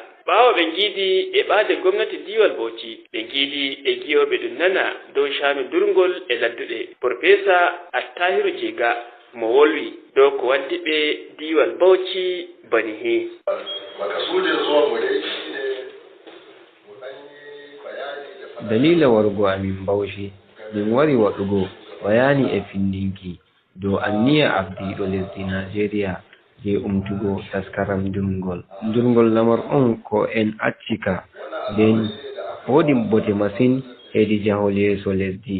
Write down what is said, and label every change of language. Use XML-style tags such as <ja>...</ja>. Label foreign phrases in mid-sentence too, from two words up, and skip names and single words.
<ff>ɓawo ɓe giidi e ɓaade gwamnati diwal Bauchi ɓe giidi e giyoɓe ɗum nana dow shanu durngol e ladduɗe Profesa Attahiru Jiga mo wolwi dow ko waddi ɓe diwal Bauchi bani hi.</ff> <ha>Makasudin zuwan mu dai shine mu ɗan yi bayani da</ha> <ff>dalila wargo amin Bauchi min wari waɗugo bayani e findinki dow anniya ardiɗo lesdi Nigeria je umtugo taskaram durngol lamar on ko en accika nden woodi bote masin hedi jahol yeeso lesdi.</ff>